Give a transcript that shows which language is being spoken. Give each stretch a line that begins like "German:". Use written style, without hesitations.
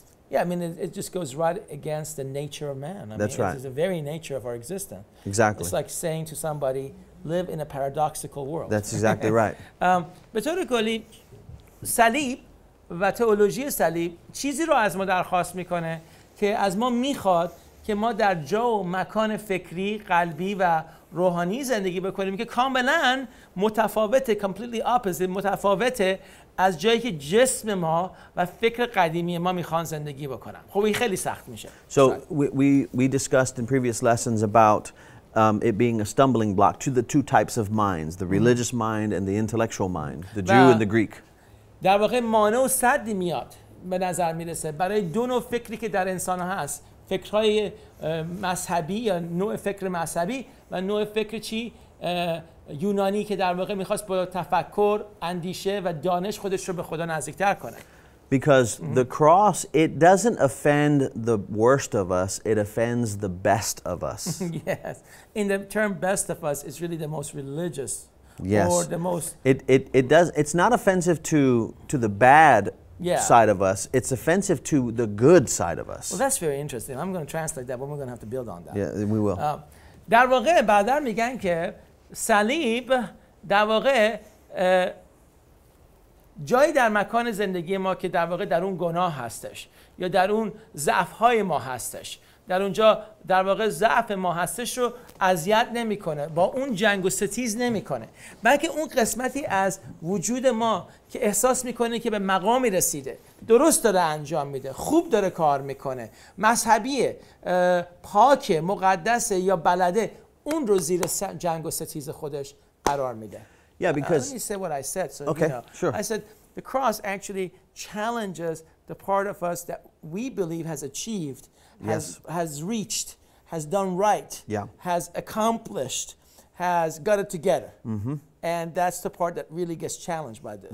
English: Yeah, I mean, it just goes right against the nature of man. That's right. It's the very nature of our existence. Exactly. It's like saying to somebody, live in a paradoxical world. That's exactly right.
Persian: به طور کلی صلیب و تئولوژی صلیب چیزی رو از ما درخواست میکنه که از ما میخواد که ما در جا و مکان فکری، قلبی و روحانی زندگی بکنیم که کاملا متفاوته،
English: completely opposite،
Persian: متفاوته از جایی که جسم ما و فکر قدیمی ما میخوان زندگی بکنن. خب این خیلی سخت میشه.
English: So we discussed in previous lessons about it being a stumbling block to the two types of minds, the religious mind and the intellectual mind, the Jew and the Greek.
Persian: در واقع مانع و سدی میاد به نظر میرسه برای دو نوع فکری که در انسان هست، فکرهای مذهبی یا نوع فکر مذهبی و نوع فکر یونانی که در واقع میخواست با تفکر، اندیشه و دانش خودش رو به خدا نزدیکتر کنه.
English: Because the cross, it doesn't offend the worst of us, it offends the best of us. Yes. In the term best of us, it's really the most religious. Yes. Or the most... It's not offensive to the bad side of us, it's offensive to the good side of us. Well, that's very interesting. I'm going to translate that, but we're going to have to build on that. Yeah, we will.
Persian: در واقع بعدا میگن که صلیب در واقع جایی در مکان زندگی ما که در واقع در اون گناه هستش یا در اون ضعف‌های ما هستش، در اونجا در واقع ضعف ما هستش رو اذیت نمیکنه، با اون جنگ و ستیز نمیکنه، بلکه اون قسمتی از وجود ما که احساس میکنه که به مقامی رسیده، درست داره انجام میده، خوب داره کار میکنه، مذهبیه، پاک، مقدسه یا بلده، اون رو زیر جنگ و ستیز خودش قرار میده.
English: Yeah, because let me say what I said. So, okay, sure. I said the cross actually challenges the part of us that we believe has achieved, has reached, has done right, Yeah. has accomplished, has got it together. And that's the part that really gets challenged by this.